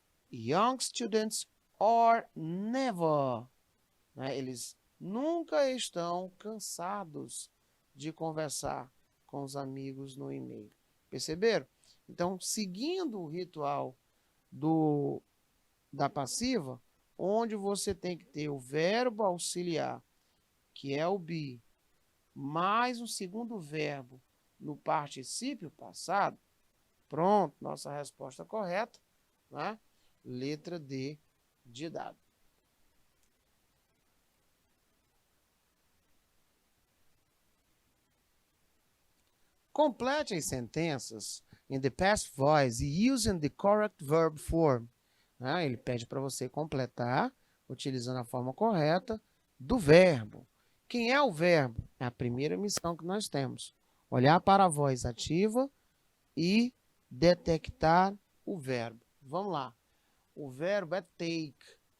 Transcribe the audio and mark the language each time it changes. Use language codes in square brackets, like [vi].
[en] Young students are never. [pt] Né? Eles nunca estão cansados de conversar com os amigos no e-mail. Perceberam? Então, seguindo o ritual da passiva, onde você tem que ter o verbo auxiliar, que é o be, mais um segundo verbo no particípio passado, pronto, nossa resposta correta, né? Letra D de dado. Complete as sentenças [en] in the past voice using the correct verb form. [pt] Ele pede para você completar utilizando a forma correta do verbo. Quem é o verbo? É a primeira missão que nós temos. Olhar para a voz ativa e detectar o verbo. Vamos lá. O verbo é take.